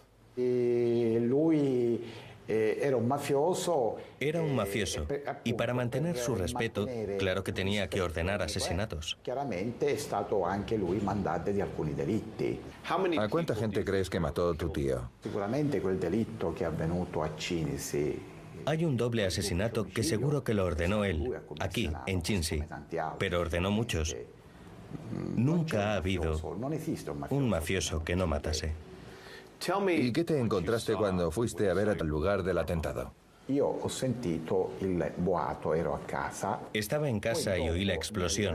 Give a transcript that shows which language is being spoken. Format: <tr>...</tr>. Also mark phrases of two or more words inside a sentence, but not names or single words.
<es>Era un mafioso. Y para mantener su respeto, claro que tenía que ordenar asesinatos. ¿A cuánta gente crees que mató tu tío?</es> <it>Seguramente quel delitto che è avvenuto a Cinisi</it> <es>Hay un doble asesinato que seguro que lo ordenó él, aquí, en Cincy, pero ordenó muchos. Nunca ha habido un mafioso que no matase. ¿Y qué te encontraste cuando fuiste a ver el lugar del atentado? Estaba en casa y oí la explosión.</es>